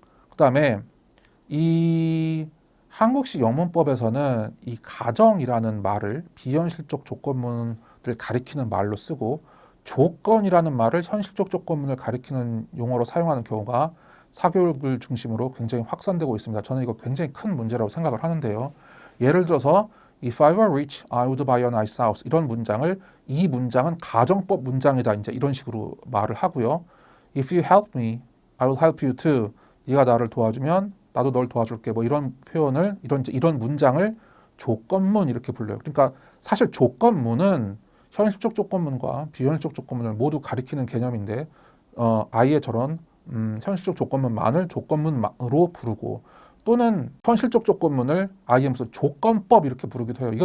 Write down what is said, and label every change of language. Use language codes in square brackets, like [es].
[ko] 그다음에 이 한국식 영문법에서는 이 가정이라는 말을 비현실적 조건문을 가리키는 말로 쓰고 조건이라는 말을 현실적 조건문을 가리키는 용어로 사용하는 경우가 사교육을 중심으로 굉장히 확산되고 있습니다. 저는 이거 굉장히 큰 문제라고 생각을 하는데요. [en] 예를 들어서 If I were rich, I would buy a nice house. [ko] 이런 문장을 이 문장은 가정법 문장이다. 이제 이런 식으로 말을 하고요. [en] If you help me, I will help you too. [ko] 네가 나를 도와주면 나도 널 도와줄게. 뭐 이런 표현을 이런 문장을 조건문 이렇게 불러요. 그러니까 사실 조건문은 현실적 조건문과 비현실적 조건문을 모두 가리키는 개념인데 아예 저런 현실적 조건문만을 조건문으로 부르고 또는 현실적 조건문을 아예 무슨 조건법 이렇게 부르기도 해요.